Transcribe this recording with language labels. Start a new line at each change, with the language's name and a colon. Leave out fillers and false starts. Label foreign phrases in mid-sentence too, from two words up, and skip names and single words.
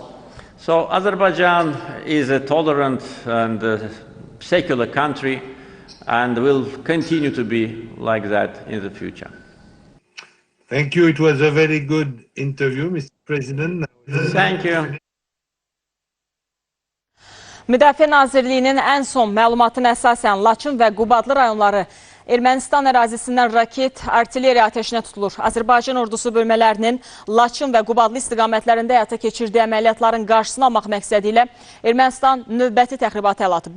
English: So Azerbaijan is a tolerant and secular country, and will continue to be like that in the future. Thank you. It was a very good interview, Mr. President. Thank you.
Azerbaijani: Müdafiə Nazirliyinin ən son məlumatına əsasən Laçın və Qubadlı rayonları Ermənistan ərazisindən raket, artilleriya ateşinə tutulur. Azərbaycan ordusu bölmələrinin Laçın və Qubadlı istiqamətlərində həyata keçirdiyi əməliyyatların qarşısını almaq məqsədi ilə Ermənistan növbəti təxribatı əl atıb.